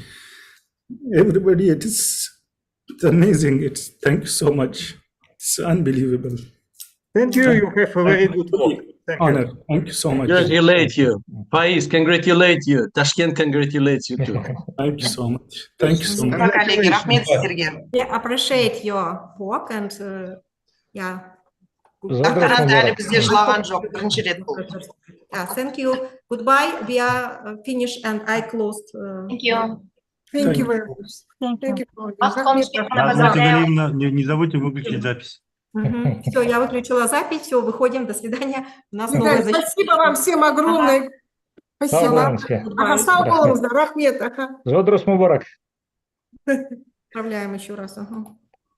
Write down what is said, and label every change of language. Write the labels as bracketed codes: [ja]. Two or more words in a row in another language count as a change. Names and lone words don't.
[en] Everybody, it's amazing. Thank you so much. It's unbelievable. Thank you. You have a very good work. Thank Honor. you. Thank you so much. Congratulate you. Faiz, congratulate you. Tashkent congratulates you too. Thank you so much. Thank you so much. [ru] Спасибо, коллеги. [kk] Рахмет сіздерге. [en] we appreciate your work and yeah. [kk] Докторант әлі бізде жылаған жоқ. Бірінші рет бұл. [en] Thank you. Goodbye. We are finished and I closed. Thank you. Thank you very much. Thank you. Welcome, [ru] Галина, не забудьте выключить запись. Все, я выключила запись, все, выходим, до свидания. У нас новая защита. Спасибо вам всем огромное. Спасибо. [kk] Сау болыңыздар, рахмет. Жодырыс Мубарак. [ru] Отправляем еще раз.